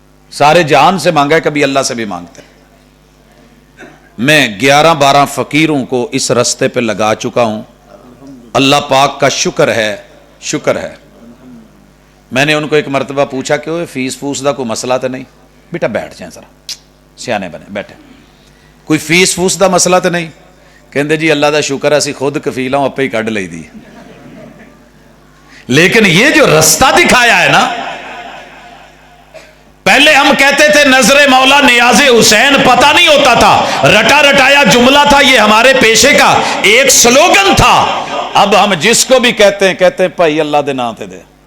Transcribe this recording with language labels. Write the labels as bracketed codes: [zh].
[ur] سارے جہان سے مانگا ہے، کبھی اللہ سے بھی مانگتے ہیں. میں 11-12 فقیروں کو اس رستے پہ لگا چکا ہوں. اللہ پاک کا شکر ہے. میں نے ان کو ایک مرتبہ پوچھا کہ وہ [pa] فیس فوس دا [ur] کوئی مسئلہ تو نہیں؟ بیٹا بیٹھ جائیں ذرا، سیانے بنے بیٹھے. کوئی فیس فوس دا مسئلہ تو نہیں؟ [pa] کہندے جی اللہ دا شکر ہے اسی خود کفیل ہوں، اپے ہی کڈ لئی دی. [ur] لیکن یہ جو رستہ دکھایا ہے نا، پہلے ہم کہتے تھے نظر مولا نیاز حسین، پتہ نہیں ہوتا تھا، رٹا رٹایا جملہ تھا، یہ ہمارے پیشے کا ایک سلوگن تھا. اب ہم جس کو بھی کہتے ہیں بھائی [pa] اللہ دے نام تے دے.